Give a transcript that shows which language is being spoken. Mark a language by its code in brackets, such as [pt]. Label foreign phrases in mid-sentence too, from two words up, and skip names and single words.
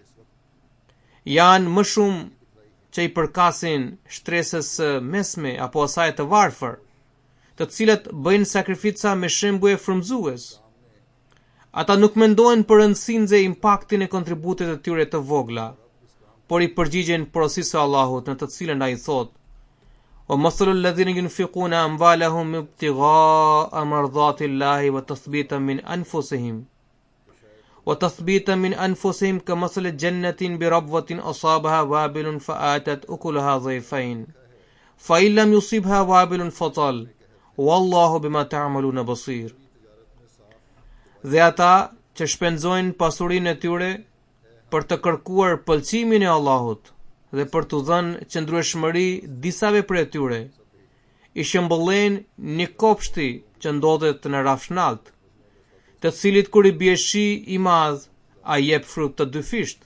[sq] Janë më shumë që I përkasin shtresës mesme apo asaj të varfër, të cilat bëjnë sakrifica me shembuje frymëzues. Ata nuk mendojnë për rëndësinë dhe impaktin e kontributet të tyre të vogla, por I përgjigjen porosisë së Allahut në të cilën ai thotë: [ar] "ومثل الذين ينفقون أموالهم ابتغاء مرضاة الله وتثبيتا من أنفسهم وتثبيتا من أنفسهم كمثل جنة بربوة أصابها وابل فآتت أكلها ضيفين فإن لم يصبها وابل فطل والله بما تعملون بصير." [sq] Dhe ata që shpenzojnë pasurinë e tyre për të kërkuar pëlqimin e Allahut dhe për t'u dhënë qëndrueshmëri disave prej tyre, I shembullojnë një kopshti që ndodhet në rafshnalt, të cilit kur I bie shi I madh, a jep frut të dy fisht.